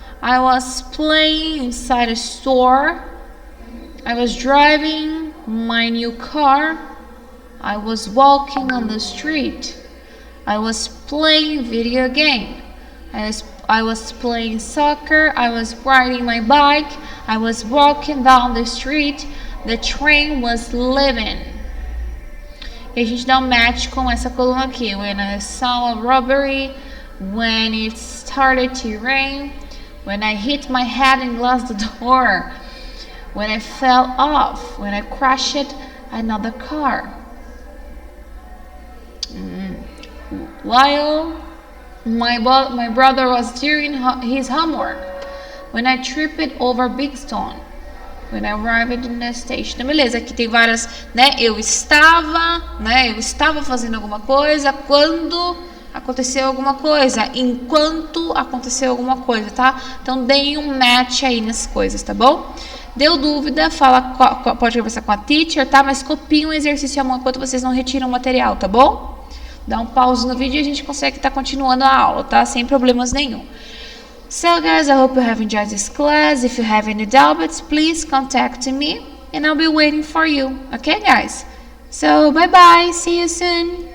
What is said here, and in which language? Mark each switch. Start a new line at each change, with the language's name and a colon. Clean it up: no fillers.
English: I was playing inside a store. I was driving my new car. I was walking on the street. I was playing video game. I was playing soccer. I was riding my bike. I was walking down the street. The train was leaving.
Portuguese: E a gente dá um match com essa coluna aqui.
English: When I saw a robbery. When it started to rain. When I hit my head and glass the door. When I fell off. When I crashed another car. While my brother was doing his homework. When I tripped over big stone. When I arrived in the station.
Portuguese: Então, beleza, aqui tem várias, né? Eu estava fazendo alguma coisa quando aconteceu alguma coisa, enquanto aconteceu alguma coisa, tá? Então, deem um match aí nessas coisas, tá bom? Deu dúvida, pode conversar com a teacher, tá? Mas copiem um exercício amanhã enquanto vocês não retiram o material, tá bom? Dá um pause no vídeo e a gente consegue estar continuando a aula, tá? Sem problemas nenhum.
English: So guys, I hope you have enjoyed this class. If you have any doubts, please contact me and I'll be waiting for you. Okay guys? So bye bye, see you soon.